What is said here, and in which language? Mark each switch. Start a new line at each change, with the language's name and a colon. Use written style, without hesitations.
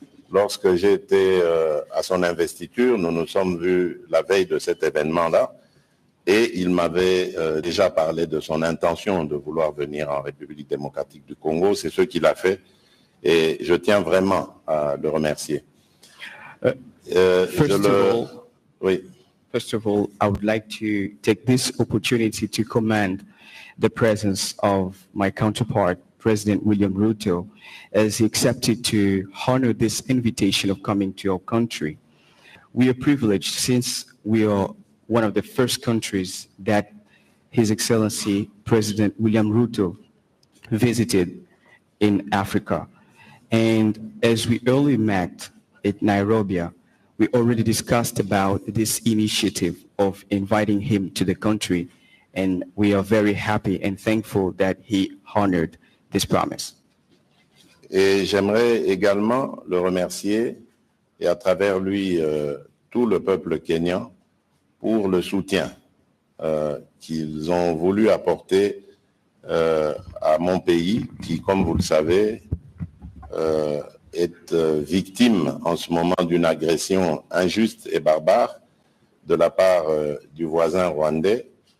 French: Lorsque j'étais à son investiture, nous nous sommes vus la veille de cet événement-là et il m'avait déjà parlé de son intention de vouloir venir en République démocratique du Congo. C'est ce qu'il a fait et je tiens vraiment à le remercier.
English: First of all, I would like to take this opportunity to commend the presence of my counterpart, President William Ruto, as he accepted to honor this invitation of coming to our country. We are privileged since we are one of the first countries that His Excellency President William Ruto visited in Africa. And as we earlier met at Nairobi, we already discussed about this initiative of inviting him to the country, and we are very happy and thankful that he honored this promise.
French: Et j'aimerais également le remercier et à travers lui tout le peuple kényan pour le soutien qu'ils ont voulu apporter à mon pays qui, comme vous le savez, est victime en ce moment d'une agression injuste et barbare de la part du voisin rwandais.